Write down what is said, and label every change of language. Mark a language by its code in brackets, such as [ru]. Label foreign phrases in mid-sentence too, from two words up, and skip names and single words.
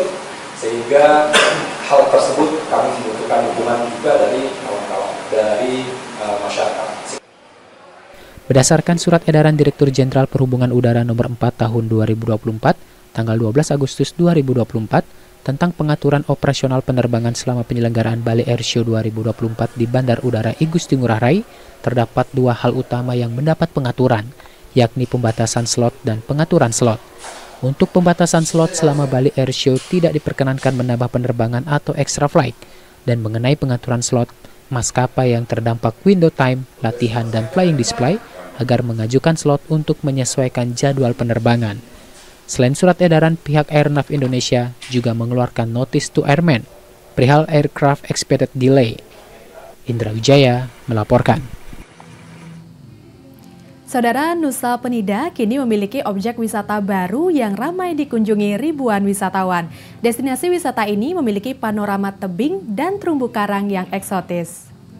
[id] Sehingga hal tersebut kami membutuhkan dukungan juga dari kawan-kawan, dari masyarakat. Berdasarkan surat edaran Direktur Jenderal Perhubungan Udara Nomor 4 Tahun 2024, tanggal 12 Agustus 2024, tentang pengaturan operasional penerbangan selama penyelenggaraan Bali Airshow 2024 di Bandar Udara I Gusti Ngurah Rai, terdapat 2 hal utama yang mendapat pengaturan, yakni pembatasan slot dan pengaturan slot. Untuk pembatasan slot selama Bali Airshow tidak diperkenankan menambah penerbangan atau [en] extra flight. [id] Dan mengenai pengaturan slot, maskapai yang terdampak [en] window time, [id] latihan, dan [en] flying display [id] agar mengajukan slot untuk menyesuaikan jadwal penerbangan. Selain surat edaran, pihak Airnav Indonesia juga mengeluarkan [en] notice to airmen [id] perihal [en] aircraft expected delay. [id] Indra Wijaya melaporkan. Saudara, Nusa Penida kini memiliki objek wisata baru yang ramai dikunjungi ribuan wisatawan. Destinasi wisata ini memiliki panorama tebing dan terumbu karang yang eksotis.